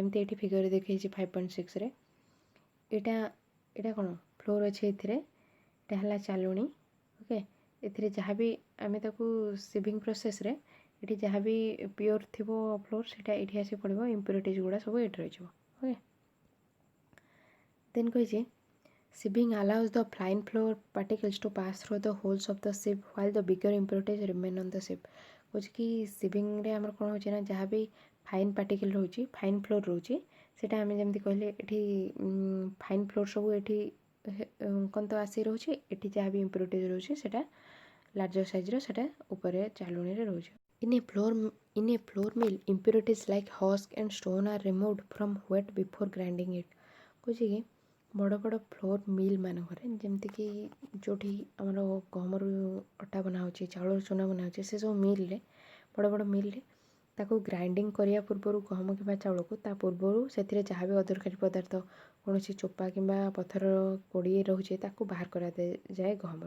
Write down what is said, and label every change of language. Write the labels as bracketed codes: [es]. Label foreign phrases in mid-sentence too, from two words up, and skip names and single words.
[or] ଯେମିତି ଏଇଠି ଫିଗରରେ ଦେଖେଇଛି 5.6ରେ, ଏଇଟା କ'ଣ ଫ୍ଲୋର୍ ଅଛି, ଏଥିରେ ଏଇଟା ହେଲା ଚାଲୁଣି। ଓକେ, ଏଥିରେ ଯାହା ବି ଆମେ ତାକୁ [en] sieving processରେ [or] ଏଠି ଯାହା ବି ପିଓର ଥିବ ଫ୍ଲୋର୍, ସେଇଟା ଏଇଠି ଆସି ପଡ଼ିବ, ଇମ୍ପ୍ୟୁରିଟିଜ୍ ଗୁଡ଼ା ସବୁ ଏଇଠି ରହିଯିବ। [en] OK, then କହିଛି sieving allows the fine flour particles to pass through the holes of the sieve while the bigger impurities remain on the sieve। [or] କହୁଛି କି ସିଭିଂରେ ଆମର କ'ଣ ହେଉଛି ନା ଯାହା ବି [en] fine particle [or] ରହୁଛି, [en] fine flour [or] ରହୁଛି, ସେଇଟା ଆମେ ଯେମିତି କହିଲେ ଏଠି [en] fine flour [or] ସବୁ ଏଠି କ'ଣ ତ ଆସି ରହୁଛି, ଏଠି ଯାହା ବି ଇମ୍ପ୍ୟୁରିଟିଜ୍ ରହୁଛି ସେଇଟା [en] larger sizeର [or] ସେଇଟା ଉପରେ ଚାଲୁଣିରେ ରହୁଛି। [en] In a flour mill, impurities like husk and stone are removed from wheat before grinding it। [or] କହୁଛି କି ବଡ଼ ବଡ଼ [en] flour mill [or] ମାନଙ୍କରେ, ଯେମିତିକି ଯେଉଁଠି ଆମର ଗହମରୁ ଅଟା ବନା ହେଉଛି, ଚାଉଳର ଚୁନା ବନା ହେଉଛି, ସେସବୁ ମିଲ୍ରେ, ବଡ଼ ବଡ଼ ମିଲ୍ରେ ତାକୁ ଗ୍ରାଇଣ୍ଡିଙ୍ଗ କରିବା ପୂର୍ବରୁ ଗହମ କିମ୍ବା ଚାଉଳକୁ, ତା ପୂର୍ବରୁ ସେଥିରେ ଯାହା ବି ଅଦରକାରୀ ପଦାର୍ଥ, କୌଣସି ଚୋପା କିମ୍ବା ପଥର ପୋଡ଼ି ରହୁଛି ତାକୁ ବାହାର କରାଯାଏ ଗହମରୁ।